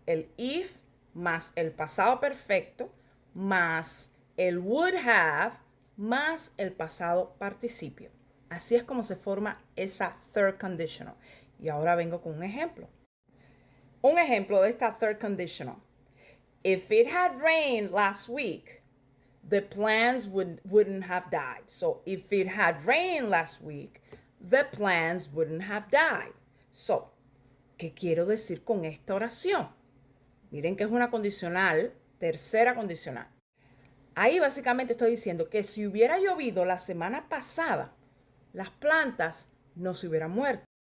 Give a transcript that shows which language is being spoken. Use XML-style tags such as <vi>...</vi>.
<es>El if más el pasado perfecto más el would have más el pasado participio. Así es como se forma esa third conditional. Y ahora vengo con un ejemplo. Un ejemplo de esta third conditional.</es> <en>If it had rained last week, the plants wouldn't have died. So, if it had rained last week, the plants wouldn't have died.</en> <es>So, ¿qué quiero decir con esta oración? Miren que es una condicional, tercera condicional. Ahí básicamente estoy diciendo que si hubiera llovido la semana pasada, las plantas no se hubieran muerto.</es>